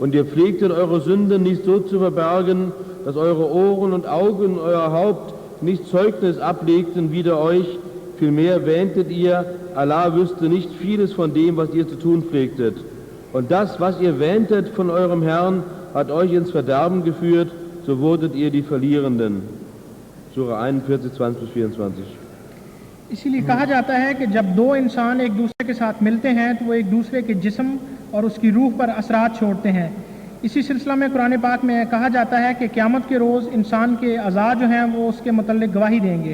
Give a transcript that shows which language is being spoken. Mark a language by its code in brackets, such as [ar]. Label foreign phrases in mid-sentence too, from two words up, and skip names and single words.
[de] Und ihr pflegtet eure Sünden nicht so zu verbergen, dass eure Ohren und Augen und euer Haupt nicht Zeugnis ablegten wider euch, vielmehr wähntet ihr, Allah wüsste nicht vieles von dem, was ihr zu tun pflegtet. Und das, was ihr wähntet von eurem Herrn, hat euch ins Verderben geführt, so wurdet ihr die Verlierenden. Surah 41, 20-24. [ur] اسی لیے کہا جاتا ہے کہ جب دو انسان ایک دوسرے کے ساتھ ملتے ہیں تو وہ ایک دوسرے کے جسم اور اس کی روح پر اثرات چھوڑتے ہیں. اسی سلسلہ میں قرآن پاک میں کہا جاتا ہے کہ قیامت کے روز انسان کے اعضا جو ہیں وہ اس کے متعلق گواہی دیں گے.